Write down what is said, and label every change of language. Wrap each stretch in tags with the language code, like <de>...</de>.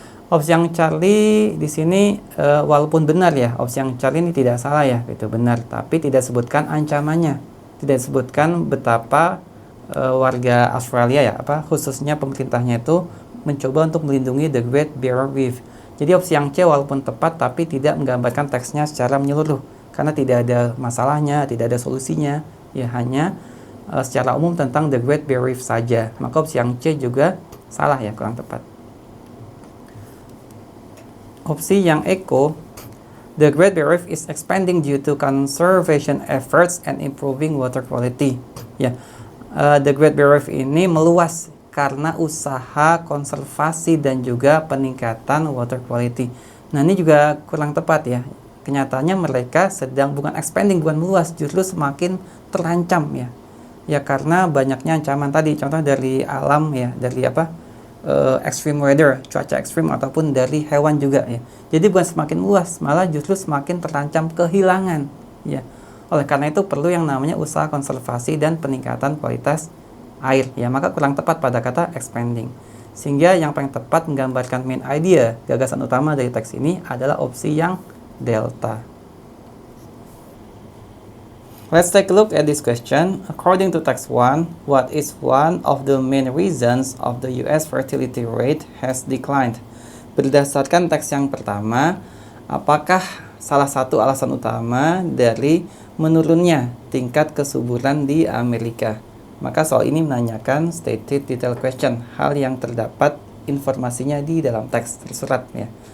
<id>Opsi yang Charlie di sini walaupun benar ya, opsi yang Charlie ini tidak salah ya, itu benar, tapi tidak sebutkan ancamannya, tidak sebutkan betapa warga Australia ya, khususnya pemerintahnya itu mencoba untuk melindungi the Great Barrier Reef. Jadi opsi yang C walaupun tepat, tapi tidak menggambarkan teksnya secara menyeluruh, karena tidak ada masalahnya, tidak ada solusinya, ya hanya secara umum tentang the Great Barrier Reef saja. Maka opsi yang C juga salah ya, kurang tepat. Opsi yang Eko,</id> <en>the Great Barrier Reef is expanding due to conservation efforts and improving water quality.</en> <id>Ya, the Great Barrier Reef ini meluas karena usaha konservasi dan juga peningkatan water quality. Nah, ini juga kurang tepat ya. Kenyataannya mereka sedang bukan expanding, bukan meluas, justru semakin terancam ya. Ya karena banyaknya ancaman tadi, contoh dari alam ya, dari extreme weather, cuaca ekstrim, ataupun dari hewan juga ya. Jadi bukan semakin luas, malah justru semakin terancam kehilangan ya. Oleh karena itu perlu yang namanya usaha konservasi dan peningkatan kualitas air ya, maka kurang tepat pada kata expanding. Sehingga yang paling tepat menggambarkan main idea, gagasan utama dari teks ini adalah opsi yang delta.</id> <en>Let's take a look at this question. According to text 1, what is one of the main reasons of the US fertility rate has declined?</en> <id>Berdasarkan teks yang pertama, apakah salah satu alasan utama dari menurunnya tingkat kesuburan di Amerika? Maka soal ini menanyakan stated detail question, hal yang terdapat informasinya di dalam teks tersurat ya.</id>